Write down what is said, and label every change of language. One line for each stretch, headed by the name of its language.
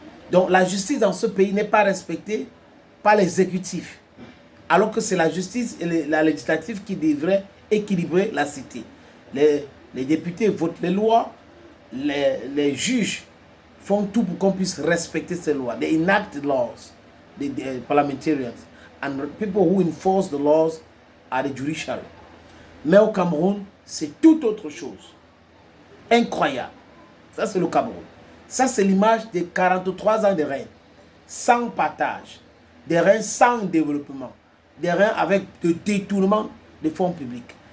French: Donc la justice dans ce pays n'est pas respectée par l'exécutif, alors que c'est la justice et la législative qui devrait équilibrer la cité. Les députés votent les lois, les juges font tout pour qu'on puisse respecter ces lois.
English: They enact the laws, the parliamentarians, and people who enforce the laws are the judiciary.
French: Mais au Cameroun, c'est tout autre chose. Incroyable. Ça, c'est le Cameroun. Ça, c'est l'image des 43 ans de règne. Sans partage. Des règnes sans développement. Des règnes avec de détournement des fonds publics.